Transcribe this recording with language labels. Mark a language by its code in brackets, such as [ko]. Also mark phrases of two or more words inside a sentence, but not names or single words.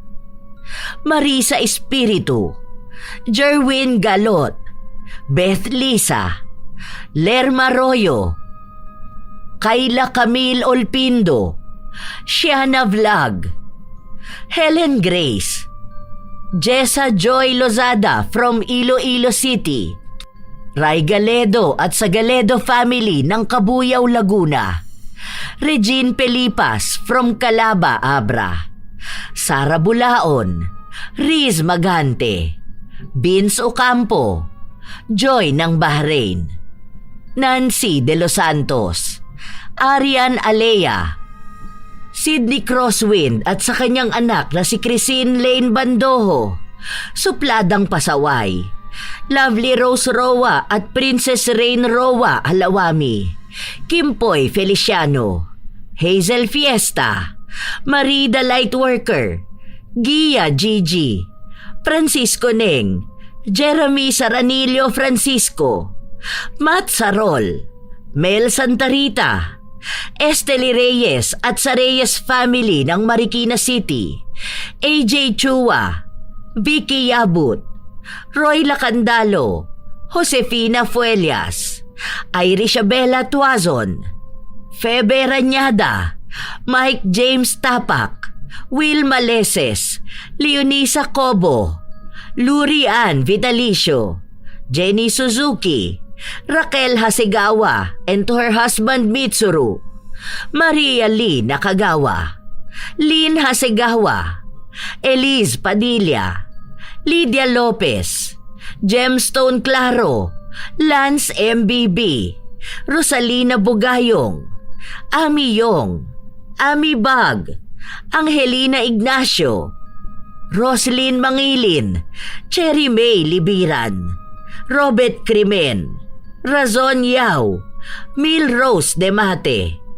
[tl] Marisa Espiritu, Jerwin Galot, Beth Lisa, Lerma Royo, Kayla Camille Olpindo, Shiana Vlog, Helen Grace, Jessa Joy Lozada from Iloilo City, Ray Galedo at sa Galedo family ng Cabuyao, Laguna, Regine Pelipas from Calaba, Abra, Sara Bulaon, Riz Magante, Vince Ocampo, Joy ng Bahrain, Nancy de los Santos, Arian Alea, Sydney Crosswind at sa kanyang anak na si Christine Lane Bandojo, Supladang Pasaway, Lovely Rose Roa at Princess Rain Roa Alawami, Kimpoy Feliciano, Hazel Fiesta, Marie the Lightworker, Gia Gigi, Francisco Neng, Jeremy Saranillo Francisco, Matt Sarol, Mel Santarita, Esteli Reyes at sa Reyes family ng Marikina City, AJ Chua, Vicky Yabut, Roy Lacandalo, Josefina Fuelias, Irish Abela Tuazon, Febe Rañada, Mike James Tapak, Will Maleses, Leonisa Cobo, Lurian Vitalicio, Jenny Suzuki, Raquel Hasegawa [en] and to her husband [tl] Mitsuru, Maria Lee Nakagawa, Lynn Hasegawa, Elise Padilla, Lydia Lopez, Gemstone Claro, Lance MBB, Rosalina Bugayong, Ami Yong, Ami Bag, Angelina Ignacio, Roslyn Mangilin, Cherry May Libiran, Robert Crimen, Razon Yao, Mil Rose Demate,